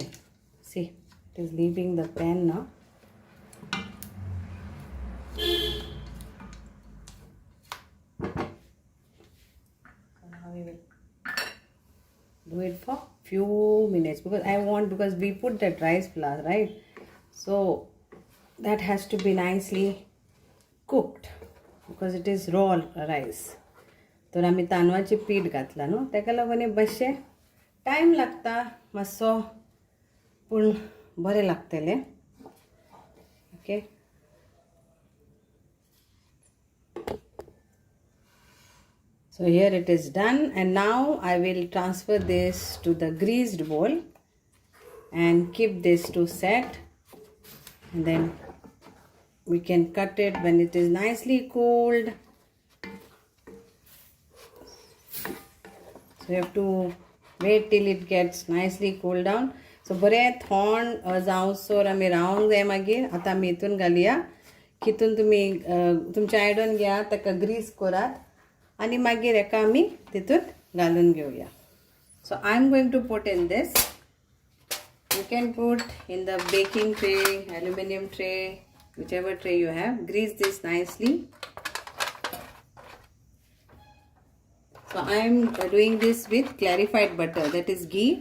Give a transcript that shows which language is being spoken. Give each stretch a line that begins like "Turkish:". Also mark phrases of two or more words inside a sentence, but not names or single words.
English: See, it is leaving the pan now. Now we will do it for few minutes because we put that rice flour, right? So that has to be nicely cooked because it is raw rice.
Konkani: तर आम्ही तांदळाचे पीठ घातला न्हू, ताका लागून बशे टायम लागता मातसो, पूण बरें लागतले.
English: ओके, so here it is done, and now I will transfer this to the greased bowl and keep this to set, and then we can cut it when it is nicely cooled. So you have to wait till it gets nicely cooled down.
Konkani: So बरें थंड जावसर आमी रावंक जाय. मागीर आतां आमी हितून घालया, हितून तुमी तुमच्या आयडन घेयात, ताका ग्रीस करात आनी मागीर हेका आमी तितून घालून घेवया.
English: So I'm going to put in this. You can put in the baking tray, aluminum tray, whichever tray you have. Grease this nicely. So I am doing this with clarified butter, that is ghee.